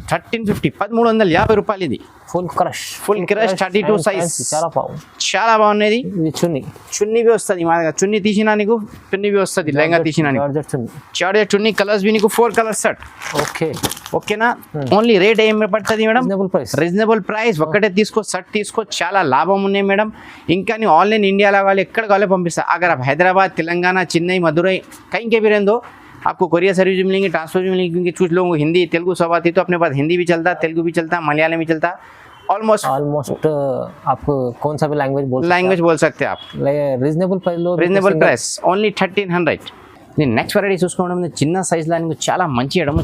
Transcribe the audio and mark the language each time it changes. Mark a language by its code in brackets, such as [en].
[te] 1350 రూపాయలు. ఇది full crush 32 size, చాలా బాగున్నది. చున్నీవి వస్తుంది మా దగ్గర. చున్నీ తీసినా నీకు చున్నీవి వస్తుంది, లెంగా తీసినా చార్జర్ చున్నీ. కలర్స్ బి నీకు 4 కలర్స్ సెట్. ఓకేనా, ఓన్లీ రేట్ ఏం పడుతుంది మేడం? Reasonable price. ఒక్కటే తీసుకో, సెట్ తీసుకో, చాలా లాభం ఉన్నాయి మేడం. ఇంకా నీ ఆన్లైన్ ఇండియాలో కావాలి, ఎక్కడ కావాలి పంపిస్తా. [hi] అगर आप हैदराबाद, तेलंगाना, चेन्नई, मदुरई कहीं के भी रहें दो, आपको कोरियर सर्विस भी मिलेंगे, ट्रांसफर भी मिलेंगे. क्योंकि कुछ लोगों को हिंदी तेलुगु सब आती है, तो अपने पास हिंदी भी चलता, तेलुगु भी चलता, मलयालम भी चलता. ऑलमोस्ट आप कौन सा भी लैंग्वेज बोल सकते हैं आप. [te] Reasonable price only 1300. నేను నెక్స్ట్ వెరైటీ చూసుకోవడం, చిన్న సైజ్ లా నీకు చాలా మంచి ఇవ్వడం.